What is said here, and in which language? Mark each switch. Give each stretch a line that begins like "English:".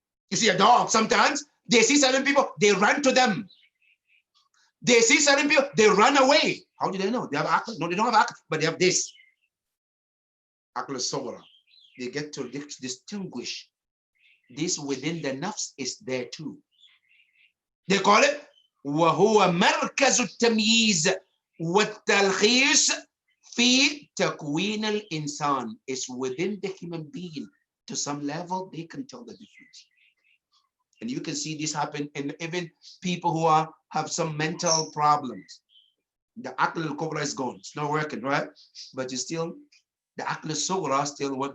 English: You see a dog, sometimes they see certain people, they run to them. They see certain people, they run away. How do they know? They have aql? No, they don't have aql, but they have this. Aql al-sughra. They get to distinguish. This within the nafs is there too. They call it
Arabic: وَهُوَ مَرْكَزُ التَّمْيِيزِ وَالتَّلْخِيصِ فِي تَكْوِينَ الْإِنسان.
English: It's within the human being. To some level, they can tell the difference. And you can see this happen in even people who have some mental problems. The aql al-kubra is gone. It's not working, right? But you still, the aql al-sughra still work.